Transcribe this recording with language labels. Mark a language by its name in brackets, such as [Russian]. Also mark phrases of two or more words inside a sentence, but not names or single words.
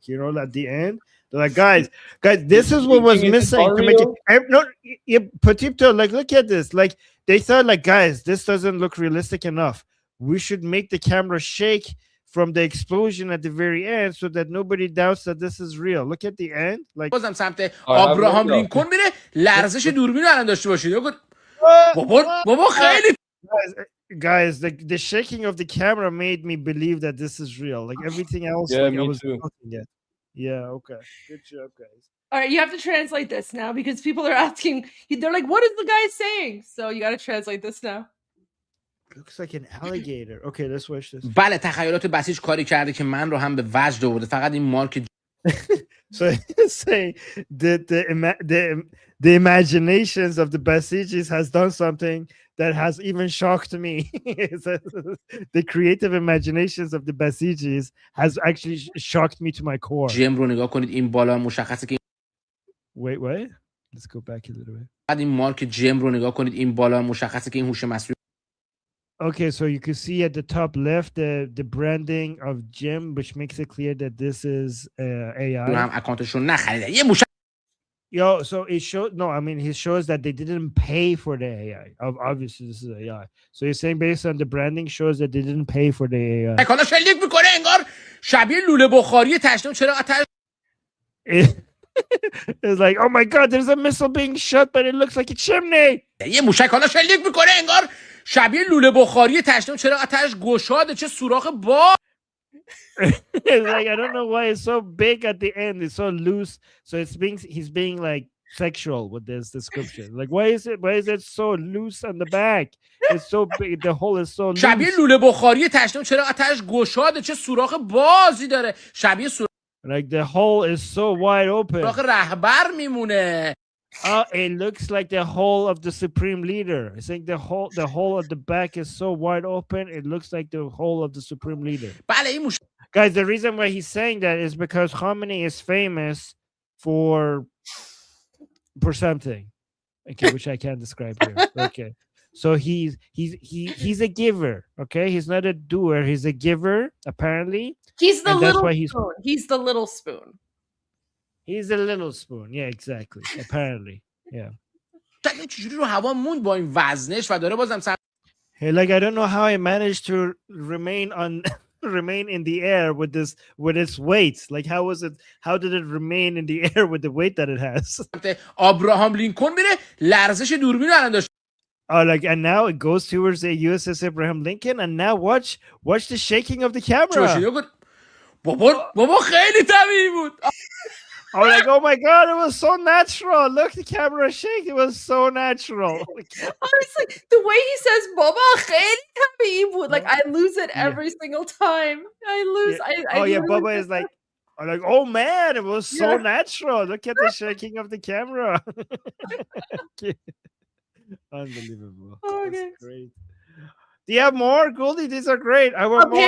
[English] You know, at the end, they're like, guys, this is what was missing to make it. No, Petito, like, look at this. Like, they thought, like, guys, this doesn't look realistic enough. We should make the camera shake from the explosion at the very end so that nobody doubts that this is real. Look at the end. Like, [Persian] بازم سمت آبراهام لینکلن میره لرزش دوربین رو الان داشته باشید. بابا خیلی [English] guys, the shaking of the camera made me believe that this is real. Like everything else, yeah, like, me I was too. Yeah, okay. Good job, guys. All right, you have to translate this now because people are asking. They're like, "What is the guy saying?" So you got to translate this now. Looks like an alligator. Okay, let's watch this. [Persian] بله تخیلات بسیج کاری کرده که من رو هم به وجد آورده. فقط این مارک [English] So say the imaginations of the Basijis has done something that has even shocked me. The creative imaginations of the Basijis has actually shocked me to my core. [Persian] جیم رو نگاه کنید. این بالا مشخصه که [English] Wait. Let's go back a little bit. [Persian] بعد این مارک جیم رو نگاه کنید. این بالا مشخصه که این هوش مصنوعی. [English] Okay, so you can see at the top left the branding of Jim, which makes it clear that this is AI. [Persian] هم اکانتشون نخریدن. یه موشک [English] Yo, so it shows. No, I mean, he shows that they didn't pay for the AI. Obviously, this is AI. So you're saying based on the branding shows that they didn't pay for the AI. [Persian] حالا شلیک میکنه انگار شبیه لوله بخاری تشنم. چرا آتش [English] It's like, oh my god, there's a missile being shot, but it looks like a chimney. [Persian] یه موشک حالا شلیک میکنه انگار شبیه لوله بخاری تشنم. چرا آتش گشاده چه سوراخ با [English] It's like I don't know why it's so big at the end. It's so loose. So he's being like sexual with this description. Like, why is it so loose on the back? It's so big. The hole is so [Persian] شبیه [English] loose. [Persian] لوله بخاری تشنه، چرا آتش گشاده، چه سوراخ بازی داره، شبیه [English] Like the hole is so wide open. [Persian] سوراخ رهبر میمونه. [English] Oh, it looks like the hole of the supreme leader. I think the hole at the back is so wide open. It looks like the hole of the supreme leader. Guys, the reason why he's saying that is because Khamenei is famous for something, okay, which I can't describe here. Okay, so he's a giver. Okay, he's not a doer. He's a giver. Apparently, he's the little spoon. He's the little spoon. He's a little spoon. Yeah, exactly. Apparently, yeah. [Persian] چجوری رو هوا موند با این وزنش و داره بازم [English] Hey, like I don't know how I managed to remain in the air with its weight. Like how did it remain in the air with the weight that it has? [Persian] آبراهام لینکلن میره لرزش دوربین الان داشت. [English] Oh, like, and now it goes towards the USS Abraham Lincoln, and now watch the shaking of the camera. [Persian] بابا خیلی طبیعی بود. [English] I'm like, oh my god, it was so natural. Look, the camera shake. It was so natural. Honestly, the way he says [Persian] "بابا خیلی طبیعی بود," [English] like I lose it every single time. I lose. Yeah. Baba is like, I'm like, oh man, it was so natural. Look at the shaking of the camera. Unbelievable. Okay. That's great. Do you have more, Goldie? These are great. I want more.